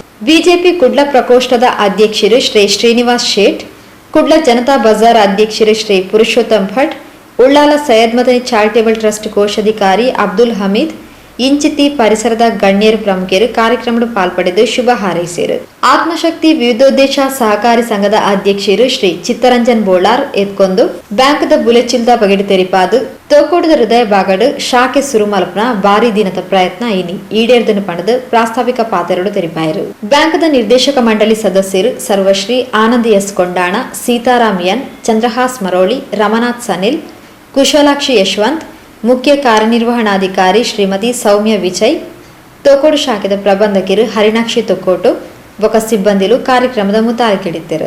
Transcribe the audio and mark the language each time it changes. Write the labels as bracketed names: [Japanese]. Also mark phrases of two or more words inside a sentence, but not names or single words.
[Tulu] ಬಿಜೆಪಿ ಕುಡ್ಲ ಪ್ರಕೋಷ್ಠದ ಅಧ್ಯಕ್ಷರು ಶ್ರೀ ಶ್ರೀನಿವಾಸ್ ಶೇಟ್, ಕುಡ್ಲ ಜನತಾ ಬಜಾರ್ ಅಧ್ಯಕ್ಷರು ಶ್ರೀ ಪುರುಷೋತ್ತಮ್ ಭಟ್, ಉಳ್ಳಾಲ ಸೈಯದ್ ಮದನಿ ಚಾರಿಟೇಬಲ್ ಟ್ರಸ್ಟ್ ಕೋಶಾಧಿಕಾರಿ ಅಬ್ದುಲ್ ಹಮೀದ್, ಇಂಚಿತಿ ಪರಿಸರದ ಗಣ್ಯರು ಪ್ರಮುಖರು ಕಾರ್ಯಕ್ರಮದ ಪಾಲ್ಪಡೆದು ಶುಭ ಹಾರೈಸಿದರು. ಆತ್ಮಶಕ್ತಿ ವಿವಿಧೋದ್ದೇಶ ಸಹಕಾರಿ ಸಂಘದ ಅಧ್ಯಕ್ಷರು ಶ್ರೀ ಚಿತ್ತರಂಜನ್ ಬೋಳಾರ್ ಎತ್ಕೊಂದು ಬ್ಯಾಂಕ್ದ ಬುಲೆಚಿಲ್ದ ಬಗೆಡು ತೆರಿಪಾದು ತೋಕೋಟದ ಹೃದಯ ಬಾಗಡು ಶಾಖೆ ಸುರುಮಲ್ಪನ ಭಾರಿ ದಿನದ ಪ್ರಯತ್ನ ಇನಿ ಈಡೇರ್ದನ್ನು ಪಡೆದು ಪ್ರಾಸ್ತಾವಿಕ ಪಾತ್ರರು ತೆರಿಪಾಯರು. ಬ್ಯಾಂಕ್ದ ನಿರ್ದೇಶಕ ಮಂಡಳಿ ಸದಸ್ಯರು ಸರ್ವಶ್ರೀ ಆನಂದ್ ಎಸ್ ಕೊಂಡಾಣ, ಸೀತಾರಾಮ್ ಎನ್, ಚಂದ್ರಹಾಸ್ ಮರೋಳಿ, ರಮನಾಥ್ ಸನಿಲ್, ಕುಶಲಾಕ್ಷಿ ಯಶವಂತ್, ಮುಖ್ಯ ಕಾರ್ಯನಿರ್ವಹಣಾಧಿಕಾರಿ ಶ್ರೀಮತಿ ಸೌಮ್ಯ ವಿಜಯ್, ತೋಕೋಡು ಶಾಖೆದ ಪ್ರಬಂಧಕರು ಹರಿಣಾಕ್ಷಿ ತೊಕ್ಕೋಟು ಬೊಕ ಸಿಬ್ಬಂದಿಲು ಕಾರ್ಯಕ್ರಮದ ಮುತಾಲಿಕಿಡಿದ್ದರು.